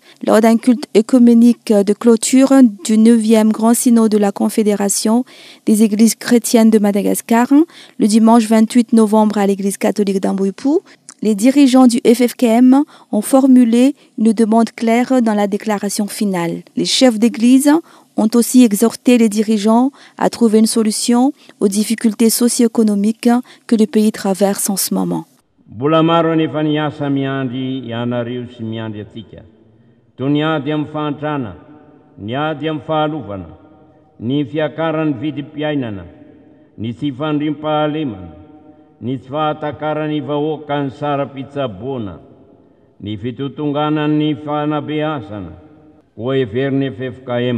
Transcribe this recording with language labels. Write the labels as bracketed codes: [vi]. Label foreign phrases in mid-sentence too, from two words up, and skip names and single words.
[fr] Lors d'un culte œcuménique de clôture du 9e Grand Synode de la Confédération des Églises chrétiennes de Madagascar, le dimanche 28 novembre à l'Église catholique d'Amboipou, les dirigeants du FFKM ont formulé une demande claire dans la déclaration finale. Les chefs d'église ont aussi exhorté les dirigeants à trouver une solution aux difficultés socio-économiques que le pays traverse en ce moment. [mg] Mbola maro anefa niasa miandry ianareo sy miandry atsika. Toy niady amin'ny fahantrana, niady amin'ny fahalovana, ny fiakaran'ny vidim-piainana, ny tsy fandriam-pahalemana, ny tsy fahatakarany vahoaka ny sara-pitsaboana, ny fitotonganan'ny fanabeazana, ho heveriny FFKM.